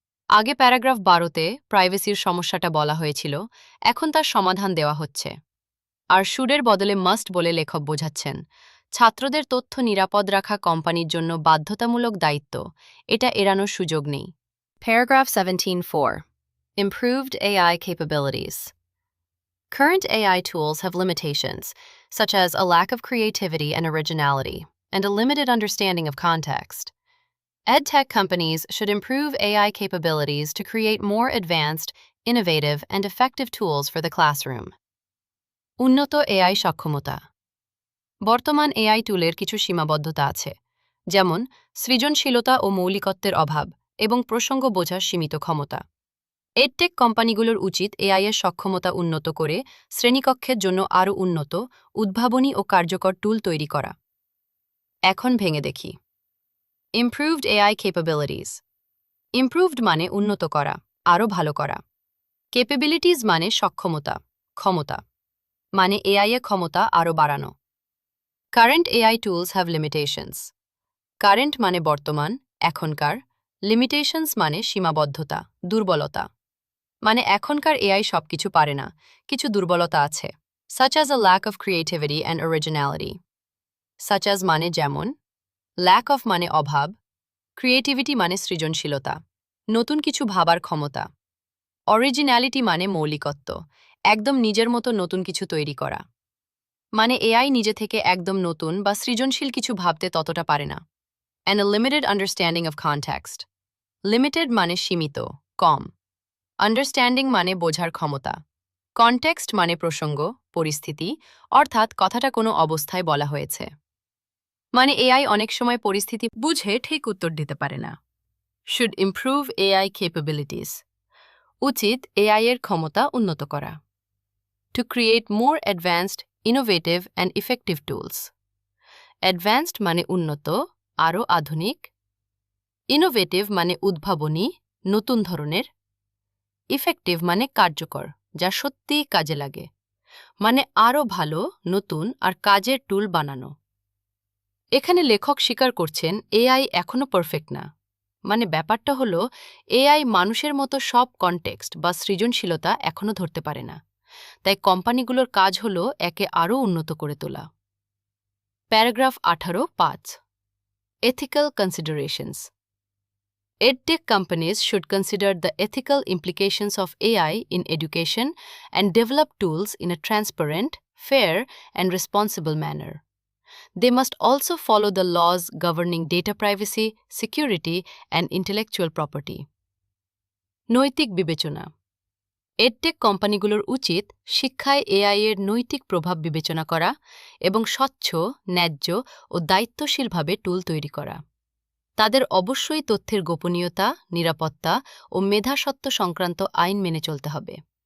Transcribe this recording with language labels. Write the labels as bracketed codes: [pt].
[bn] আগে প্যারাগ্রাফ 12তে প্রাইভেসির সমস্যাটা বলা হয়েছিল, এখন তার সমাধান দেওয়া হচ্ছে। আর শুডের বদলে মাস্ট বলে লেখক বোঝাচ্ছেন, ছাত্রদের তথ্য নিরাপদ রাখা কোম্পানির জন্য বাধ্যতামূলক দায়িত্ব, এটা এড়ানোর সুযোগ নেই। [en] Paragraph 17.4. Improved AI capabilities. Current AI tools have limitations, such as a lack of creativity and originality, and a limited understanding of context. EdTech companies should improve AI capabilities to create more advanced, innovative, and effective tools for the classroom. [bn] উন্নত AI সক্ষমতা। বর্তমান AI টুলের কিছু সীমাবদ্ধতা আছে, যেমন সৃজনশীলতা ও মৌলিকত্বের অভাব এবং প্রসঙ্গ বোঝার সীমিত ক্ষমতা। এডটেক কোম্পানিগুলোর উচিত এআই এর সক্ষমতা উন্নত করে শ্রেণীকক্ষের জন্য আরও উন্নত, উদ্ভাবনী ও কার্যকর টুল তৈরি করা। এখন ভেঙে দেখি। [en] Improved AI capabilities. [bn] ইমপ্রুভড মানে উন্নত করা, আরও ভালো করা। ক্যাপাবিলিটিস মানে সক্ষমতা, ক্ষমতা, মানে এআই এর ক্ষমতা আরও বাড়ানো। [en] Current AI tools have limitations. [bn] Current মানে বর্তমান, এখনকার। লিমিটেশনস মানে সীমাবদ্ধতা, দুর্বলতা। মানে এখনকার এআই সবকিছু পারে না, কিছু দুর্বলতা আছে। [en] such as a lack of creativity and originality. such as [bn] মানে যেমন, [en] lack of [bn] মানে অভাব, creativity মানে সৃজনশীলতা, নতুন কিছু ভাবার ক্ষমতা, originality মানে মৌলিকত্ব, একদম নিজের মতো নতুন কিছু তৈরি করা। মানে এআই নিজে থেকে একদম নতুন বা সৃজনশীল কিছু ভাবতে ততটা পারে না। [en] and a limited understanding of context. [bn] limited মানে সীমিত, কম। আন্ডারস্ট্যান্ডিং মানে বোঝার ক্ষমতা। কনটেক্সট মানে প্রসঙ্গ, পরিস্থিতি, অর্থাৎ কথাটা কোনো অবস্থায় বলা হয়েছে। মানে এআই অনেক সময় পরিস্থিতি বুঝে ঠিক উত্তর দিতে পারে না। [en] Should improve AI capabilities. [bn] উচিত এআই এর ক্ষমতা উন্নত করা। [en] To create more advanced, innovative and effective tools. [bn] Advanced মানে উন্নত, আরও আধুনিক। ইনোভেটিভ মানে উদ্ভাবনী, নতুন ধরনের। ইফেক্টিভ মানে কার্যকর, যা সত্যিই কাজে লাগে। মানে আরও ভালো, নতুন আর কাজের টুল বানানো। এখানে লেখক স্বীকার করছেন এআই এখনও পারফেক্ট না। মানে ব্যাপারটা হলো এআই মানুষের মতো সব কনটেক্সট বা সৃজনশীলতা এখনও ধরতে পারে না। তাই কোম্পানিগুলোর কাজ হলো একে আরও উন্নত করে তোলা। Paragraph 18(5). [en] Ethical considerations. EdTech companies should consider the ethical implications of AI in education and develop tools in a transparent, fair, and responsible manner. They must also follow the laws governing data privacy, security, and intellectual property. [bn] নৈতিক বিবেচনা। Edtech কোম্পানিগুলোর উচিত শিক্ষায় AI এর নৈতিক প্রভাব বিবেচনা করা এবং স্বচ্ছ, ন্যায্য ও দায়িত্বশীলভাবে টুল তৈরি করা। তাদের অবশ্যই তথ্যের গোপনীয়তা, নিরাপত্তা ও মেধাস্বত্ব সংক্রান্ত আইন মেনে চলতে হবে।